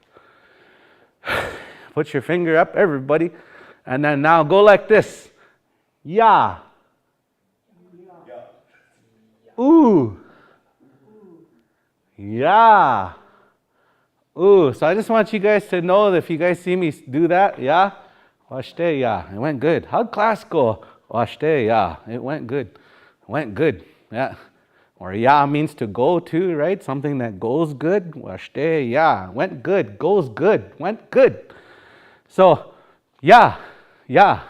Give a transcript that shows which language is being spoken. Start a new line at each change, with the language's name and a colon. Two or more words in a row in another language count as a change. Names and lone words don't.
English: Put your finger up, everybody. And then now go like this. Ya. Ooh. Ya. Ooh. So I just want you guys to know that if you guys see me do that, ya.
Lakota: Washte ya.
English: It went good. How'd class go?
Lakota: Washte ya.
English: It went good. It went good. Yeah. Or ya means to go to, right? Something that goes good.
Lakota: Washte ya.
English: Went good. Goes good. Went good. So, ya. Ya.